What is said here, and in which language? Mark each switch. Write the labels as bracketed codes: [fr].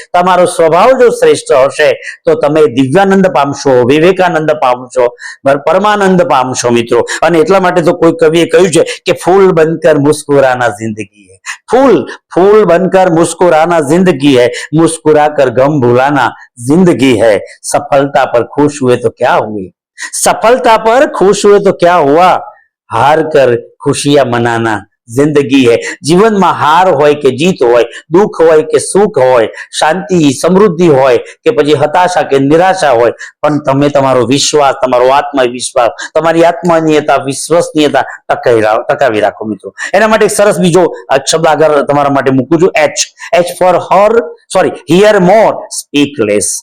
[gu] તમારો સ્વભાવ જો શ્રેષ્ઠ હશે તો તમે દિવ્યાનંદ પામશો, વિવેકાનંદ પામશો, પરમાનંદ પામશો મિત્રો. અને એટલા માટે તો કોઈ કવિએ કહ્યું છે કે [hi] ફૂલ બનકર મુસ્કુરાના જિંદગી હૈ, फूल बनकर मुस्कुराना जिंदगी है, मुस्कुरा कर गम भुलाना जिंदगी है. सफलता पर खुश हुए तो क्या हुए, सफलता पर खुश हुए तो क्या हुआ, हार कर खुशियां मनाना जिंदगी है. [gu] जीवનમાં હાર હોય કે જીત હોય, દુઃખ હોય કે સુખ હોય, શાંતિ સમૃદ્ધિ હોય કે પછી હતાશા કે નિરાશા હોય, પણ તમે તમારો વિશ્વાસ, તમારો આત્મવિશ્વાસ, તમારી આત્મનિયતા, વિશ્વસનીયતા ટકાવી રાખો મિત્રો. એના માટે સરસ બીજો શબ્દ આગળ તમારા માટે મૂકું છું, [en] H for hear more speak less.